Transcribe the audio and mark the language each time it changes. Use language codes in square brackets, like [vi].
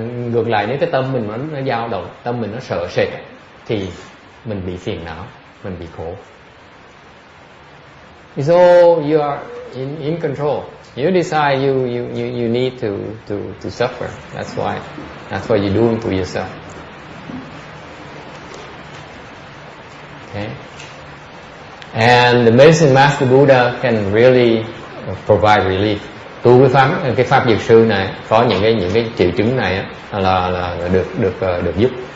[vi] Ngược lại, nếu cái tâm mình nó dao động, tâm mình nó sợ sệt, thì mình bị phiền não, mình bị khổ. [en] So you are in control. You decide you need to suffer. That's why you're doing to yourself. Okay. And the medicine master Buddha can really provide relief. [vi] Tu cái pháp dược sư này có những cái triệu chứng này là được giúp.